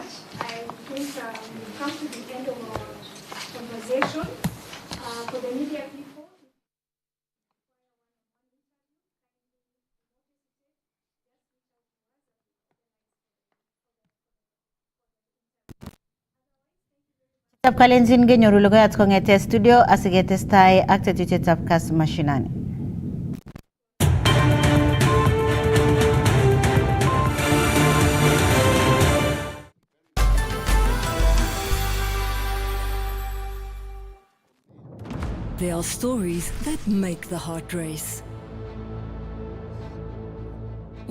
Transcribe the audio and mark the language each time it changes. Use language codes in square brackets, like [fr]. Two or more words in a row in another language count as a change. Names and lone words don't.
[en] I think we've come to the end of our conversation. For the media people, [kln] Tab kalenjin genyoru logoyat kongete studio asiketestai ak tetutietab Kass Mashinani. [en] There are stories that make the heart race.